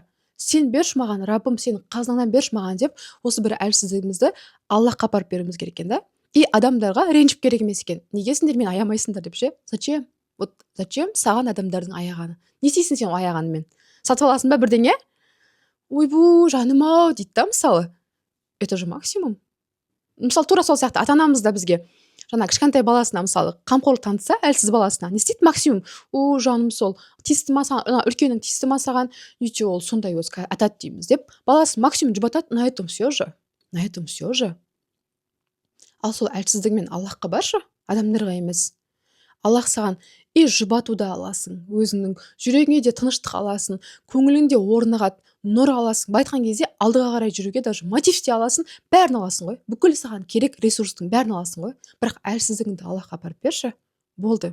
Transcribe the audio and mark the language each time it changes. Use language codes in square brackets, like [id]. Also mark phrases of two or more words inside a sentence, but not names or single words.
[kk] Сен берші маған, Раббым, сенің қазынаңнан берші маған деп, осы бір әлсіздігімізді Аллахқа апарып беруіміз керек екен да. И адамдарға ренжіп керек емес екен. Неге сендер мені аямайсыңдар деп ше? [ru] Зачем? Вот зачем [kk] саған адамдардың аяғаны? Не істейсің сен аяғанымен? Сатып аласың ба бірдеңе? Ойбу, жаным-ау дейді да, мысалы. [ru] Это же максимум. [kk] Мысалы тура сол сияқты ата-анамыз да бізге жаңа кішкентай баласына мысалы қамқорлық танытса, әлсіз баласына не істейді максимум? О, жаным, сол тиісті ма саған, үлкенің тиісті ма саған, ничего, ол сондай өзі атады дейміз деп, баласын максимум жұбатады, [ru] на этом все же. На этом все же. [kk] Ал сол әлсіздігімен Аллахқа баршы, адамдарға емес. Аллах саған и жұбатуды аласың, өзіңнің жүрегіңе де тыныштық аласың, көңіліңде орнығады, нұр аласың. Байтқан кезде алдыға қарай жүруге даже мотив те аласың, бәрін аласың ғой. Бүкіл саған керек ресурстың бәрін аласың ғой. Бірақ әлсіздігіңді Аллахқа апарып берші, болды.